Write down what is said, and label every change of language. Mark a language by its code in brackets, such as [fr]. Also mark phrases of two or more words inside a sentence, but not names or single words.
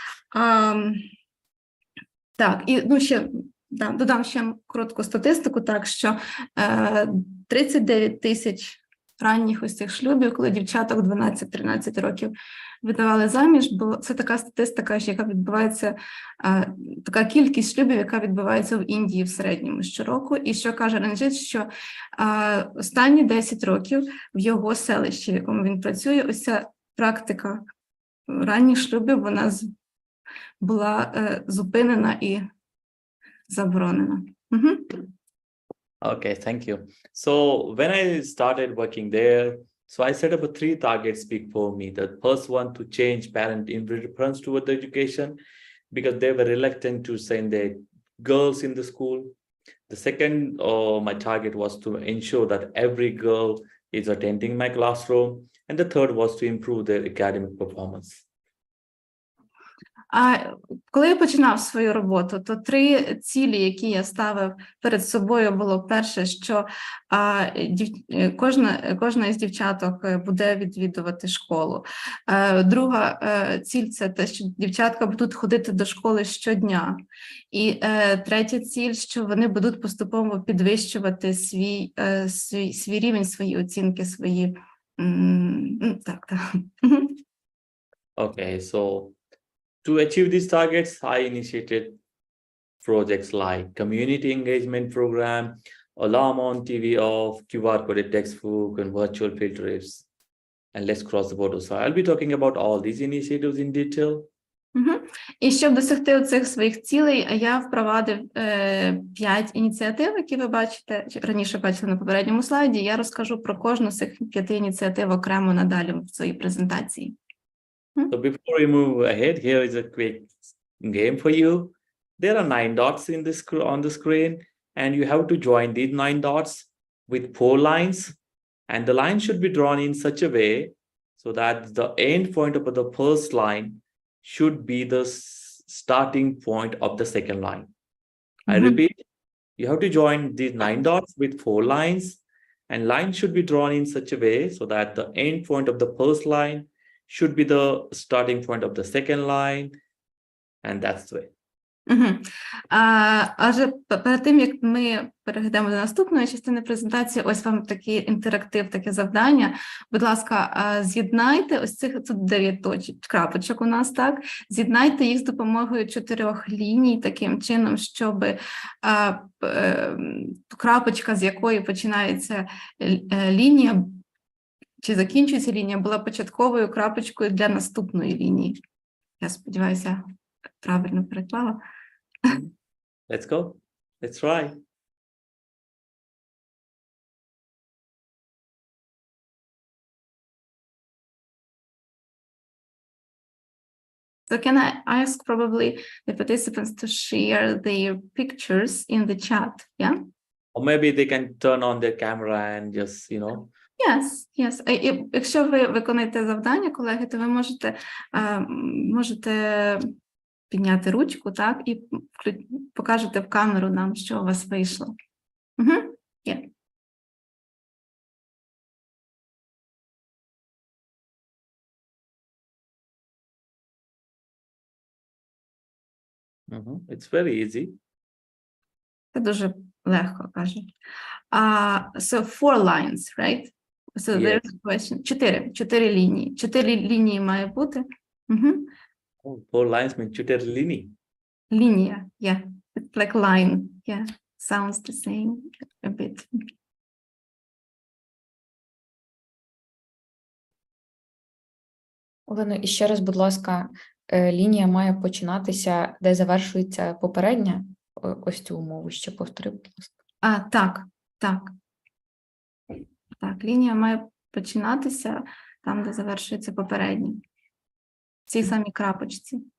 [uk] Так, і додам ще коротку статистику, так, що 39 тисяч ранніх ось цих шлюбів, коли дівчаток 12-13 років видавали заміж, бо це така статистика, яка відбувається, така кількість шлюбів, яка відбувається в Індії в середньому щороку. І що каже Ранджіт, що останні 10 років в його селищі, в якому він працює, ось ця практика ранніх шлюбів, вона була зупинена і заборонена. [en] Okay, thank you. So when I started working there, so I set up 3 targets before me. The first one, to change parent indifference toward the education, because they were reluctant to send their girls in the school. The second, my target was to ensure that every girl is attending my classroom. And the third was to improve their academic performance. [uk] Коли я починав свою роботу, то 3 цілі, які я ставив перед собою, було перше, що кожна із дівчаток буде відвідувати школу. Друга ціль – це те, що дівчатка будуть ходити до школи щодня. І третя ціль, що вони будуть поступово підвищувати свій рівень, свої оцінки, свої... Так. [en] Okay, so to achieve these targets, I initiated projects like community engagement program, alarm on TV off, QR-coded textbook, and virtual field trips. And let's cross the border. So I'll be talking about all these initiatives in detail. [uk] І щоб досягти цих своїх цілей, я впровадив 5 ініціатив, які ви бачите, раніше бачили на попередньому слайді. Я розкажу про кожну з цих 5 ініціатив окремо надалі в своїй презентації. [en] So before we move ahead, here is a quick game for you. There are 9 dots on the screen, and you have to join these 9 dots with 4 lines, and the line should be drawn in such a way so that the end point of the first line should be the starting point of the second line. I repeat, you have to join these 9 dots with 4 lines, and line should be drawn in such a way so that the end point of the first line should be the starting point of the second line, and that's the way. [uk] Адже перед тим, як ми перейдемо до наступної частини презентації, ось вам такий інтерактив, таке завдання. Будь ласка, з'єднайте ось цих, тут 9 крапочок у нас, так? З'єднайте їх з допомогою 4 ліній, таким чином, щоб крапочка, з якої починається лінія, чи закінчується лінія, була початковою крапочкою для наступної лінії. Я сподіваюся, правильно переклала. [en] Let's go. Let's try. So can I ask probably the participants to share their pictures in the chat? Yeah. Or maybe they can turn on their camera and just, Yes, yes. [uk] І якщо ви виконуєте завдання, колеги, то ви можете підняти ручку, так, і покажете в камеру нам, що у вас вийшло. [en] Yeah. It's very easy. [uk] Це дуже легко, кажуть. [en] So 4 lines, right? So Yes. there's a question. [uk] 4 лінії. 4 лінії має бути. [en] Oh, 4 lines mean 4 лінії. [uk] Лінія, [en] yeah. It's like line, yeah. Sounds the same a bit. [uk] Олено, і ще раз, будь ласка, лінія має починатися, де завершується попередня. Ось цю умову ще повтори, будь ласка. Так, лінія має починатися там, де завершується попередня. В цій самій крапочці.